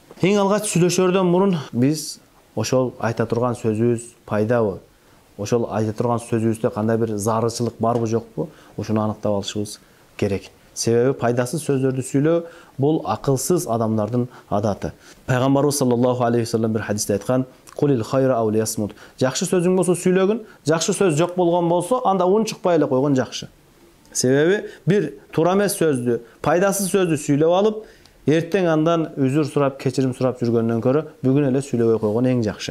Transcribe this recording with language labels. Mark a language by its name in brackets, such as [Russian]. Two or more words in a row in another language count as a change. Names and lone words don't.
[Kyrgyz] Эң алгач сүйлөшөрдөн мурун биз ошол айта турган сөзүбүз пайдабы, ошол айта турган сөзүбүздө кандай бир зарылчылык барбы жокпу, ошону аныктап алышыбыз керек. Себеби пайдасыз сөздөрдү сүйлөө бул акылсыз адамдардын адаты. Пайгамбарыбыз [Arabic] صلى الله عليه وسلم [Kyrgyz] бир хадисте айткан: [Arabic] "قل الخير أو ليصمت". [Kyrgyz] Жакшы сөзүң болсо сүйлөгүн, жакшы сөз жок болгон болсо, анда унчукпай эле койгон жакшы. Себеби бир туура эмес сөздү, пайдасыз сөздү сүйлөп алып, эртең андан үзүр сурап, кечирим сурап жүргөндөн көрө бүгүн эле сүйлөбөй койгон эң жакшы.